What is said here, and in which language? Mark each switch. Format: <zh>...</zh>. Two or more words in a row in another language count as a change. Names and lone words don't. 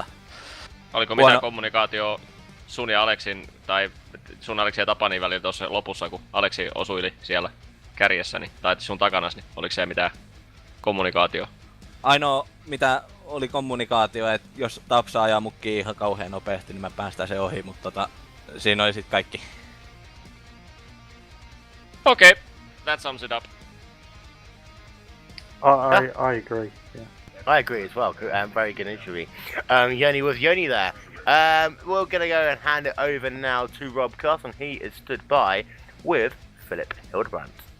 <fi>Oliko mitään kommunikaatio sun ja Aleksin, tai sun Aleksin ja Tapanin välillä tuossa lopussa, kun Aleksi osuili siellä kärjessäni, tai sun takanasi, niin oliko se mitään kommunikaatio? Ainoa mitä oli kommunikaatio, että jos Tapsa ajaa mukkiin ihan kauhean nopeasti, niin mä päästään se ohi, mutta siinä oli sit kaikki.</fi> <en>Okay, that sums it up. I agree. Yeah. I agree as well. Very good interview. Yoni was Yoni there. We're gonna go and hand it over now to Rob Carson. He is stood by with Philip Hildebrandt.</en>